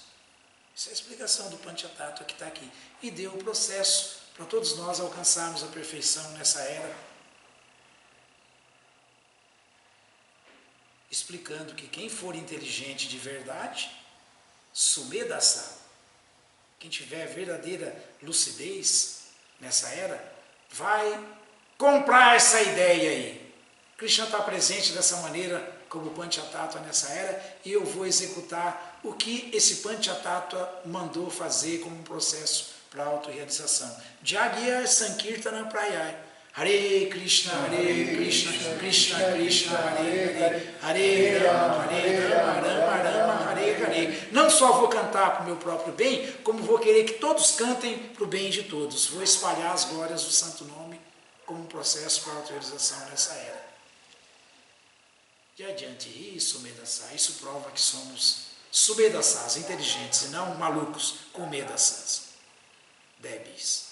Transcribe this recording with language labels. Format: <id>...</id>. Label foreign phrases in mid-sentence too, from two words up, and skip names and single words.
<pt>Essa é a explicação do Panchatattva que está aqui. E deu o processo para todos nós alcançarmos a perfeição nessa era, explicando que quem for inteligente de verdade, Sumedasa, quem tiver verdadeira lucidez nessa era, vai comprar essa ideia aí. Krishna está presente dessa maneira como Panchatattva nessa era, e eu vou executar o que esse Panchatattva mandou fazer como um processo para a autorrealização.</pt> <sa>यज्ञ सङ्कीर्तन प्रायैः. हरे कृष्ण, कृष्ण कृष्ण, हरे हरे, हरे राम, राम, राम, हरे हरे,</sa> <pt>querer, não só vou cantar para o meu próprio bem, como vou querer que todos cantem para o bem de todos. Vou espalhar as glórias do Santo Nome como um processo para autorização nessa era. E adiante isso, Medassá, isso prova que somos subedassás, inteligentes, e não malucos com medassás, débeis.</pt>